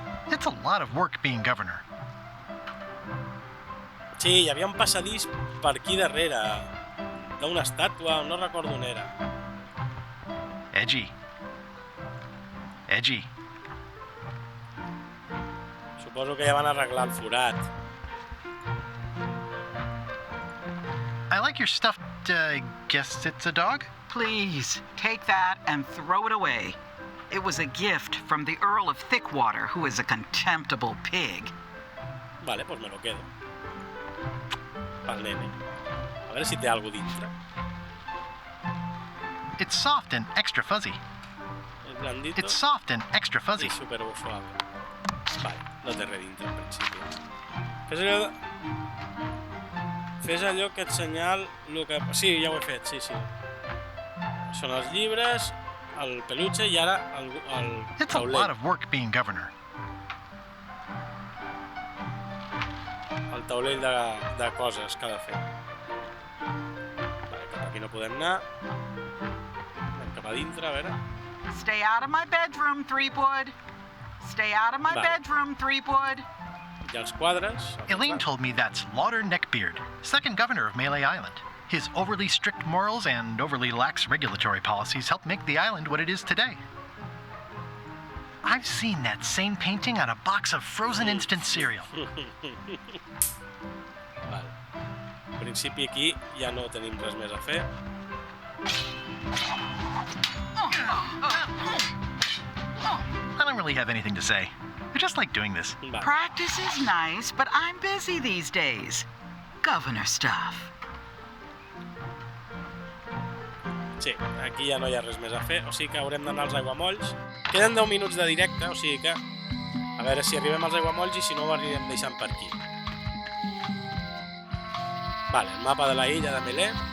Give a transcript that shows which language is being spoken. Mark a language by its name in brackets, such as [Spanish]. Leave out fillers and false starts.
[English] It's a lot of work being governor. [Catalan] Sí, hi havia un passadís per aquí darrere, d'una estàtua, no recordo on era. [English] Edgy. [Catalan] Suposo que ja van arreglar el forat. [English] I like your stuffed, guess it's a dog? Please, take that and throw it away. It was a gift from the Earl of Thickwater, who is a contemptible pig. [Catalan] Vale, [Spanish] pues me lo quedo. [Catalan] Pel nene. A veure si té algo dintre. [English] It's soft and extra fuzzy. [Catalan] És blandito. [English] It's soft and extra fuzzy. [Catalan] I super suave. Vale, no té res dintre, en principi. Fes allò que et senyal... Sí, ja ho he fet, sí. Són els llibres, el peluche i ara el [English] It's a lot of work being governor. [Catalan] El taulell de coses que ha de fer. Vale, cap aquí no podem anar. Anem cap a dintre, a veure. [English] Stay out of my bedroom, Threepwood. Stay out of my bedroom, Threepwood. [Catalan] Hi ha els quadres. [English] Elaine told me that's Lauder Neckbeard, second governor of Melee Island. His overly strict morals and overly lax regulatory policies helped make the island what it is today. I've seen that same painting on a box of frozen instant cereal. [Catalan] Vale. En principi aquí ja no tenim res més a fer. [English] I don't really have anything to say. I just like doing this. [Catalan] Vale. [English] Practice is nice, but I'm busy these days. Governor stuff. [Catalan] Sí, aquí ja no hi ha res més a fer, o sigui que haurem d'anar als aiguamolls. Queden 10 minuts de directe, o sigui que A veure si arribem als aiguamolls i si no ho anirem deixant per aquí. Vale, el mapa de la illa de Melee.